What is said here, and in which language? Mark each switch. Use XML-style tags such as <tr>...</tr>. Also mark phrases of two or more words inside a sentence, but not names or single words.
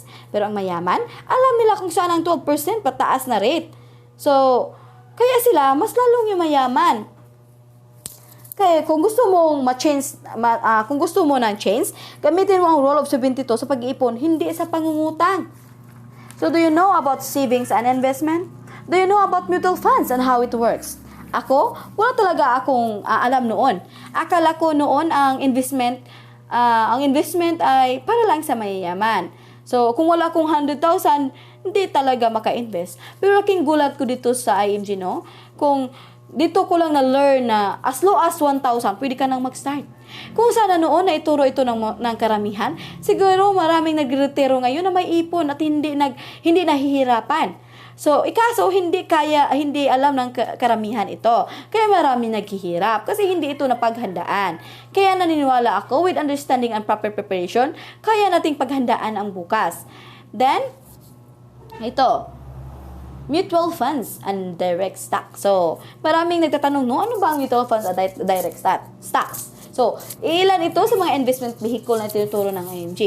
<tl>Pero ang mayaman, alam nila kung saan ang 12% pataas na rate. So, kaya sila, mas lalong yung mayaman. Kaya kung gusto mong ma-change, kung gusto mo ng change, gamitin mo ang</tl> <en>rule of 72</en> <tl>sa pag-iipon, hindi sa pangungutang.</tl> <en>So, do you know about savings and investment? Do you know about mutual funds and how it works?</en> <tl>Ako, wala talaga akong alam noon. Akala ko noon ang investment ay para lang sa mayayaman. So, kung wala akong 100,000, hindi talaga maka-invest. Pero laking gulat ko dito sa IMG, no? Kung dito ko lang na-learn na</tl> <en>as low as 1,000,</en> <tl>pwede ka nang mag-start. Kung sana noon na ituro ito ng karamihan, siguro maraming nagretiro ngayon na may ipon at hindi nahihirapan. So, ikaso, hindi alam ng karamihan ito. Kaya maraming naghihirap kasi hindi ito napaghandaan. Kaya naniniwala ako,</tl> <en>with understanding and proper preparation,</en> <tl>kaya nating paghandaan ang bukas. Then, ito.</tl> <en>mutual funds and direct stock.</en> <tl>So, maraming nagtatanong, no, ano ba ang</tl> <en>mutual funds</en> <tl>at</tl> <en>direct stocks?</en> <tl>So, ilan ito sa mga</tl> <en>investment vehicle</en> <tl>na tinuturo ng IMG?</tl>